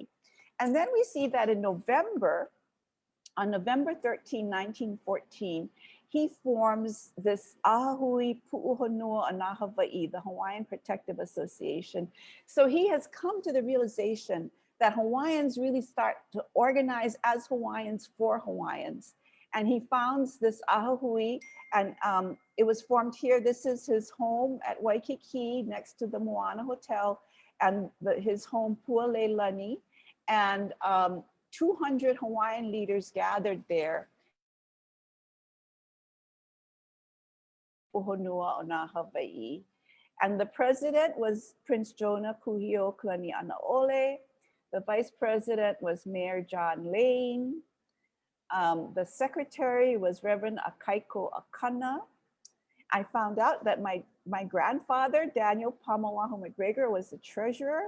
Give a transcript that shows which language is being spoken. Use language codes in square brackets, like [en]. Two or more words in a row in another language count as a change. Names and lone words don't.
[en] And then we see that in November, on November 13, 1914, he forms this ʻAha Hui Puʻuhonua on Hawaii, the Hawaiian Protective Association. So he has come to the realization that Hawaiians really start to organize as Hawaiians for Hawaiians. And he founds this ʻAha Hui, and it was formed here. This is his home at Waikiki next to the Moana Hotel, and his home Pualelani. And 200 Hawaiian leaders gathered there. Puʻuhonua on Hawaii. And the president was Prince Jonah Kuhio Kalaniana'ole. The vice president was Mayor John Lane. The secretary was Reverend Akaiko Akana. I found out that my grandfather, Daniel Pamawaho McGregor, was the treasurer.